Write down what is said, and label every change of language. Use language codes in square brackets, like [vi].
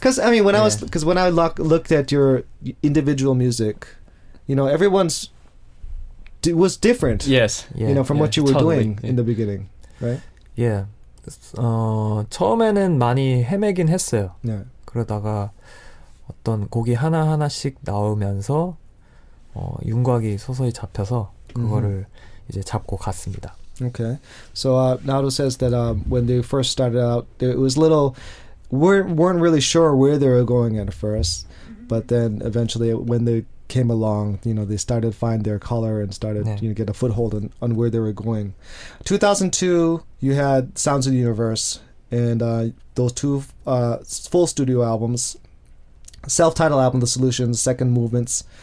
[en] because when I looked at your individual music. Everyone's was different. Yes. From what you were doing in the beginning, right? Yeah. [ko] 처음에는 많이 헤매긴 했어요. 네. 그러다가 어떤 곡이 하나하나씩 나오면서 윤곽이 서서히 잡혀서 그거를 이제 잡고 갔습니다. [en] Okay. So Naruto says that when they first started out, it was weren't really sure where they were going at first, but then eventually when they came along, they started to find their color and started get a foothold on where they were going. 2002, you had Sounds of the Universe and those two full studio albums, self-titled album, The Solutions, Second Movements.